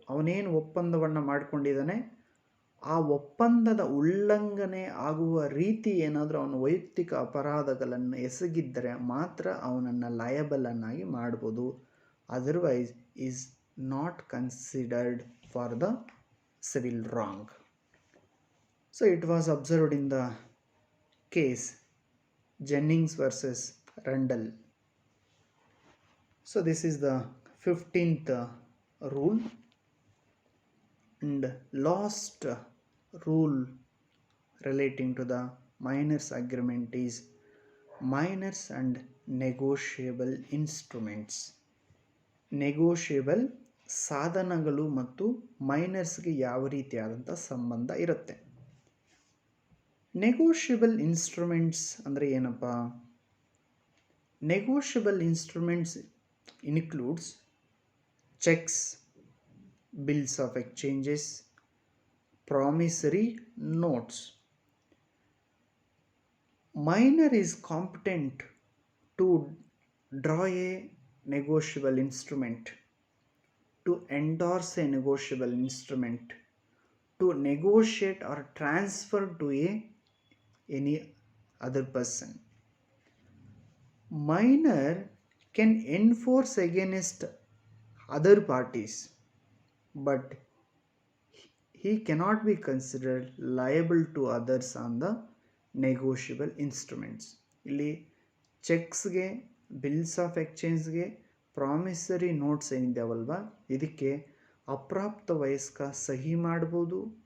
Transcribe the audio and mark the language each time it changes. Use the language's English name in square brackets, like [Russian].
[Kannada] ಅವನೇನು ಒಪ್ಪಂದವನ್ನು ಮಾಡಿಕೊಂಡಿದ್ದಾನೆ ಆ ಒಪ್ಪಂದದ ಉಲ್ಲಂಘನೆ ಆಗುವ ರೀತಿ ಏನಾದರೂ ಅವನು ವೈಯಕ್ತಿಕ ಅಪರಾಧಗಳನ್ನು ಎಸಗಿದ್ದರೆ ಮಾತ್ರ ಅವನನ್ನು ಲಯಬಲನ್ನಾಗಿ ಮಾಡ್ಬೋದು. [English] Otherwise is not considered for the civil wrong. So it was observed in the case Jennings versus Rundle. So this is the 15th rule. And last rule relating to the minors agreement is minors and negotiable instruments. [Kannada] Negotiable ಸಾಧನಗಳು ಮತ್ತು ಮೈನರ್ಸ್ಗೆ ಯಾವ ರೀತಿಯಾದಂಥ ಸಂಬಂಧ ಇರುತ್ತೆ? Negotiable instruments ಅಂದರೆ ಏನಪ್ಪ? [English] Negotiable instruments includes cheques, bills of exchanges, promissory notes. Minor is competent to draw a negotiable instrument, to endorse a negotiable instrument, to negotiate or transfer to any other person. Minor can enforce against other parties, but he cannot be considered liable to others on the negotiable instruments. [Kannada] ಇಲ್ಲಿ ಚೆಕ್ಸ್ಗೆ, bills of ಎಕ್ಸ್ಚೇಂಜ್ಗೆ, promissory notes ಏನಿದ್ದಾವಲ್ವ, ಇದಕ್ಕೆ ಅಪ್ರಾಪ್ತ ವಯಸ್ಕ ಸಹಿ ಮಾಡ್ಬೋದು.